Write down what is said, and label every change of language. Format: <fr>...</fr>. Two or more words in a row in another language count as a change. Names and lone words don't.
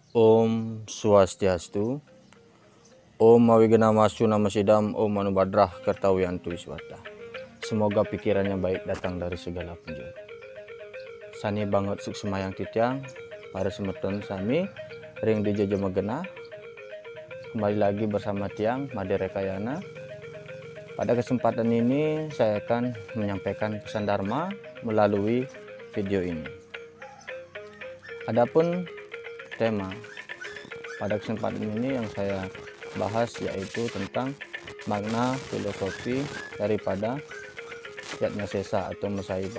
<sa>Om Swastiastu, Om Mawigenamastu Namasidam, Om Manubadrah Kertawiyantu Wiswata.</sa> <id>Semoga pikirannya baik datang dari segala penjuru.</id> <ban>Sani banget suksemayang titiang, para semeton sami, ring di Jojo Megena.</ban> <id>Kembali lagi bersama tiang Made Rekayana. Pada kesempatan ini saya akan menyampaikan pesan Dharma melalui video ini. Adapun tema pada kesempatan ini yang saya bahas yaitu tentang makna filosofi daripada Yatnyasesa atau Mesaiban.</id>